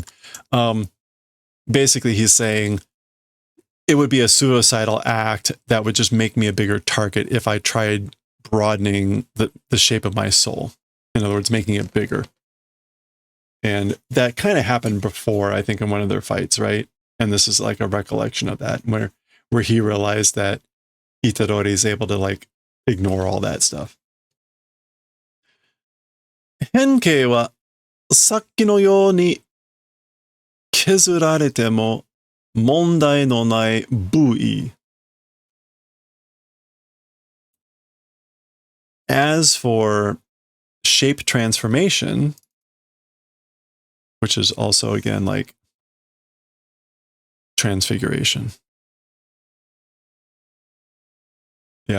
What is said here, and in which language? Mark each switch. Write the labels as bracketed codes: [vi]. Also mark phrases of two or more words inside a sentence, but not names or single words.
[en] Basically, he's saying it would be a suicidal act that would just make me a bigger target if I tried broadening the shape of my soul. In other words, making it bigger. And that kind of happened before, I think, in one of their fights, right? And this is like a recollection of that, where he realized that Itadori is able to like ignore all that stuff. [ja] 変形はさっきのように削られても問題のない部位. [en] As for shape transformation, which is also, again, like transfiguration. Yeah.